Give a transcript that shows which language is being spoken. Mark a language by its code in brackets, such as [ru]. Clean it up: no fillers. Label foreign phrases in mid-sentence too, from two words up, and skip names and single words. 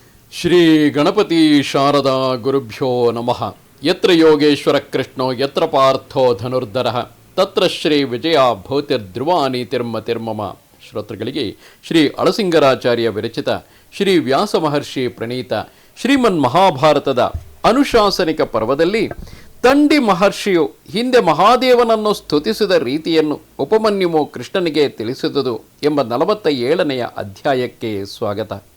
[sa] ಶ್ರೀ ಗಣಪತಿ ಶಾರದಾ ಗುರುಭ್ಯೋ ನಮಃ. ಯತ್ರ ಯೋಗೇಶ್ವರ ಕೃಷ್ಣೋ ಯತ್ರ ಪಾರ್ಥೋ ಧನುರ್ಧರಃ ತತ್ರ ಶ್ರೀ ವಿಜಯ ಭೌತಿರ್ಧ್ರುವಾನೀತಿರ್ಮತಿರ್ಮಮ. [kn] ಶ್ರೋತೃಗಳಿಗೆ ಶ್ರೀ ಅಳಸಿಂಗರಾಚಾರ್ಯ ವಿರಚಿತ ಶ್ರೀ ವ್ಯಾಸ ಮಹರ್ಷಿ ಪ್ರಣೀತ ಶ್ರೀಮನ್ ಮಹಾಭಾರತದ ಅನುಶಾಸನಿಕ ಪರ್ವದಲ್ಲಿ ತಂಡಿ ಮಹರ್ಷಿಯು ಹಿಂದೆ ಮಹಾದೇವನನ್ನು ಸ್ತುತಿಸಿದ ರೀತಿಯನ್ನು ಉಪಮನ್ಯುವು ಕೃಷ್ಣನಿಗೆ ತಿಳಿಸಿದುದು ಎಂಬ 47ನೇ ಅಧ್ಯಾಯಕ್ಕೆ ಸ್ವಾಗತ.